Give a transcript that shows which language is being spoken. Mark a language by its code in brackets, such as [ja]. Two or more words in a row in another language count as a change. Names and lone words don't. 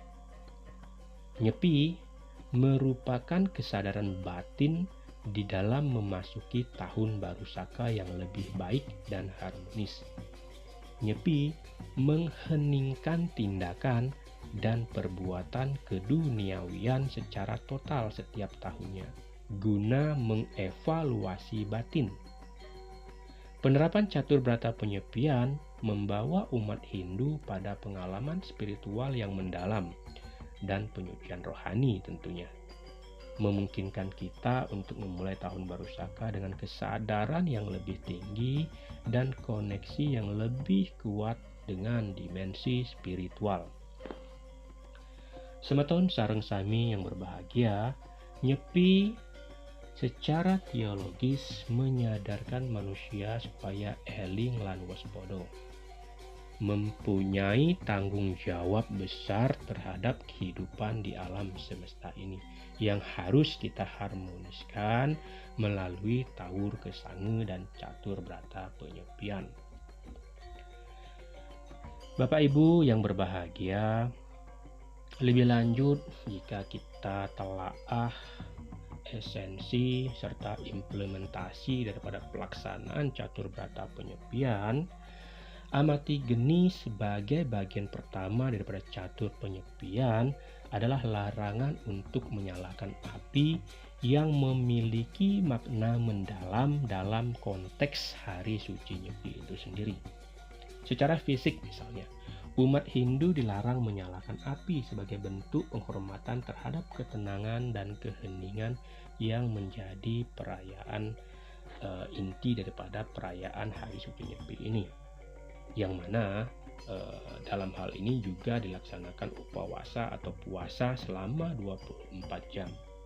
[id] Nyepi merupakan kesadaran batin di dalam memasuki tahun baru Saka yang lebih baik dan harmonis. Nyepi mengheningkan tindakan dan perbuatan keduniawian secara total setiap tahunnya, guna mengevaluasi batin. Penerapan catur berata penyepian membawa umat Hindu pada pengalaman spiritual yang mendalam dan penyucian rohani tentunya. Memungkinkan kita untuk memulai tahun baru Saka dengan kesadaran yang lebih tinggi dan koneksi yang lebih kuat dengan dimensi spiritual. [ban] Semeton sareng sami [id] yang berbahagia, Nyepi secara teologis menyadarkan manusia supaya [jv] eling lan waspada, [id] mempunyai tanggung jawab besar terhadap kehidupan di alam semesta ini yang harus kita harmoniskan melalui tawur kesange dan catur berata penyepian. Bapak Ibu yang berbahagia, lebih lanjut jika kita telaah esensi serta implementasi daripada pelaksanaan catur berata penyepian, amati geni sebagai bagian pertama daripada catur penyepian adalah larangan untuk menyalakan api yang memiliki makna mendalam dalam konteks Hari Suci Nyepi itu sendiri. Secara fisik misalnya, umat Hindu dilarang menyalakan api sebagai bentuk penghormatan terhadap ketenangan dan keheningan yang menjadi perayaan inti daripada perayaan Hari Suci Nyepi ini, yang mana dalam hal ini juga dilaksanakan upawasa atau puasa selama 24 jam.